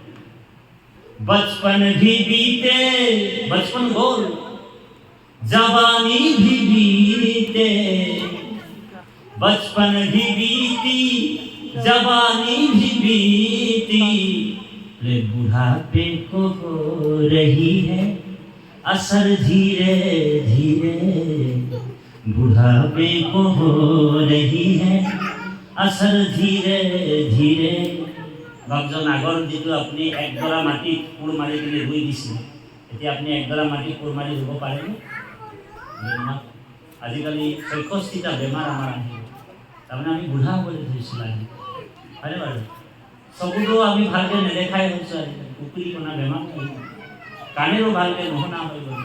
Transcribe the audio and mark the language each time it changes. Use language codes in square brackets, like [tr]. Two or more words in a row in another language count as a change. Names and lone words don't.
[hi] बचपन भी बीते, बचपन बोल, जवानी भी बीते, बचपन भी बीती, जवानी भी बीती, ले बुढ़ापे को हो रही है असर धीरे धीरे, बुढ़ापे को हो रही है असर धीरे धीरे। [as] বাপজন আগৰ যিটো আপুনি একডৰা মাটি কোৰ মাৰি কিনে ৰুই দিছিল, এতিয়া আপুনি একডৰা মাটি কোৰ মাৰি ৰুব পাৰেনে? আজিকালি ৬৬টা বেমাৰ আমাৰ আহিব, তাৰমানে আমি বুঢ়া হ'বলৈ ধৰিছিলোঁ আজি, হয়নে বাৰু? চকুটো আমি ভালকৈ নেদেখাই হৈছোঁ আজিকালি, কুকুৰি কণা বেমাৰ আহিব, কাণেৰো ভালকৈ নুশুনা হৈ গ'ল।